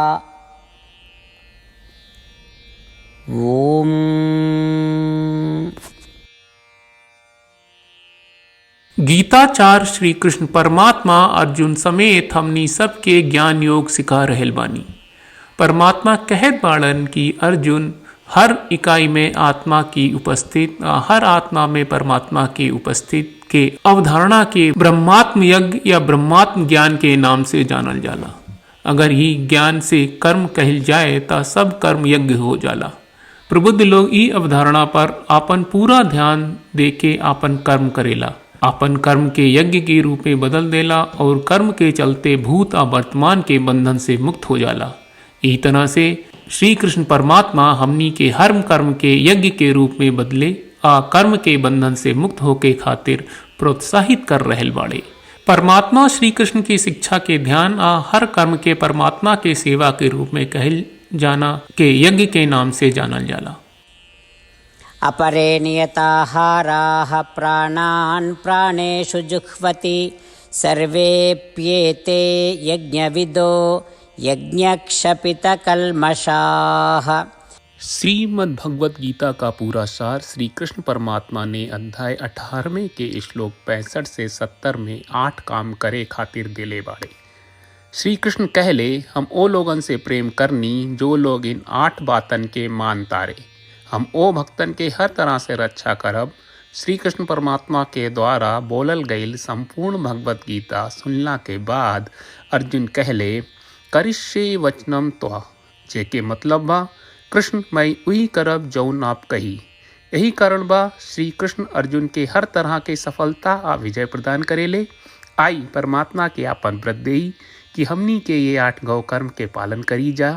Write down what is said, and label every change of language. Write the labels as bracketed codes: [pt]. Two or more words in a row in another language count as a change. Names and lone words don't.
[sa] ओम। [bho] गीताचार्य श्री कृष्ण परमात्मा अर्जुन समेत हमनी सबके ज्ञान योग सिखा रहल बानी। परमात्मा कहत बाड़न कि अर्जुन हर इकाई में आत्मा की उपस्थित, हर आत्मा में परमात्मा की उपस्थित के अवधारणा के ब्रह्मात्म यज्ञ या ब्रह्मात्म ज्ञान के नाम से जानल जाला। अगर ही ज्ञान से कर्म कहल जाए तो सब कर्म यज्ञ हो जाला। प्रबुद्ध लोग ई अवधारणा पर आपन पूरा ध्यान देके आपन कर्म करेला, आपन कर्म के यज्ञ के रूप में बदल देला और कर्म के चलते भूत और वर्तमान के बंधन से मुक्त हो जाला। इस तरह से श्री कृष्ण परमात्मा हमनी के हर कर्म के यज्ञ के रूप में बदले आ कर्म के बंधन से मुक्त होके खातिर प्रोत्साहित कर रहल बाड़े। परमात्मा श्री कृष्ण की शिक्षा के ध्यान आ हर कर्म के परमात्मा के सेवा के रूप में कहल जाना के यज्ञ के नाम से जानल जाला। [sa] अपरे नियताहाराः प्राणान् प्राणेषु जुह्वति सर्वेप्येते यज्ञविदो यज्ञक्षपितकल्मषाः। [bho] श्रीमद् भगवत गीता का पूरा सार श्री कृष्ण परमात्मा ने अध्याय 18वें के श्लोक 65 से 70 में 8 काम करे खातिर दिले बाड़े। श्री कृष्ण कहले, हम ओ लोगन से प्रेम करनी जो लोग इन 8 बातन के मान तारे। हम ओ भक्तन के हर तरह से रक्षा करब। श्री कृष्ण परमात्मा के द्वारा बोलल गईल संपूर्ण भगवत गीता सुनला के बाद अर्जुन कहले, [sa] करिष्ये वचनम त्वा, [bho] जेके मतलब बा कृष्ण मैं उही करब जौन आप कही। यही कारण बा श्री कृष्ण अर्जुन के हर तरह के सफलता आ विजय प्रदान करेले। आई परमात्मा के आपन व्रत देई कि हमनी के ये 8 गौ कर्म के पालन करी जा।